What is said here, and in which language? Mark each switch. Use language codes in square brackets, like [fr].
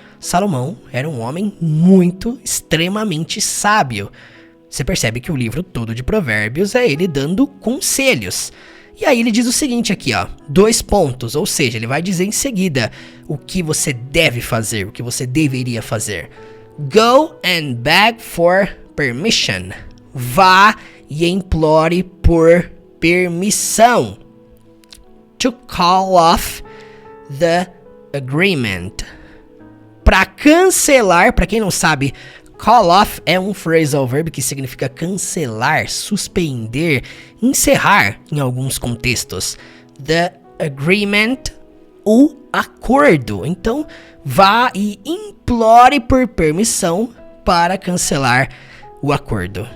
[pt] Salomão era um homem extremamente sábio. Você percebe que o livro todo de Provérbios é ele dando conselhos. E aí ele diz o seguinte aqui, ó, 2 pontos, ou seja, ele vai dizer em seguida o que você deve fazer, o que você deveria fazer. [en] Go and beg for permission. [pt] Vá e implore por permissão. [en] To call off the agreement. [pt] Para cancelar, para quem não sabe, call off é um phrasal verb que significa cancelar, suspender, encerrar em alguns contextos. [en] The agreement, [pt] o acordo. Então, vá e implore por permissão para cancelar o acordo.